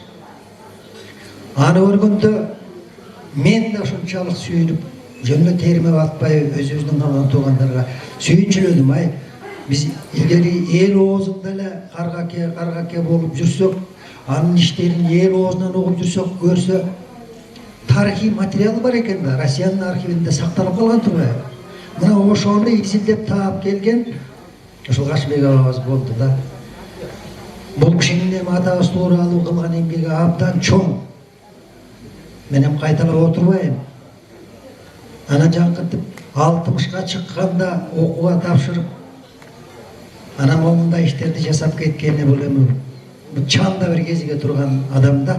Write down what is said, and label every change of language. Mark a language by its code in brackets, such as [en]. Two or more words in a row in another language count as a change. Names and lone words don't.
[ky] Аны көргөндө мен да ошончолук сүйүнүп, жөн эле териме батпай өзүбүздүн калган туугандарга сүйүнчүлөдүм. Ай, биз илгери эл оозунда эле каргаке болуп жүрсөк, анын иштерин эл оозунан угуп жүрсөк, көрсө тарихи материалы бар екен да, [kk] Россияның архивінде сақталып қалған [ky] турбайбы. Мына ошоны изилдеп таап келген ошол Кашымбек абабыз болду да. Бул кишинин эми атабыз тууралуу кылган эмгеги абдан чоң. Мен эми кайталап отурбайм. Анан жаңкыртып 60га чыкканда окууга тапшырып, анан момундай иштерди жасап кеткени бул эми чанда бир кезиге турган адам да.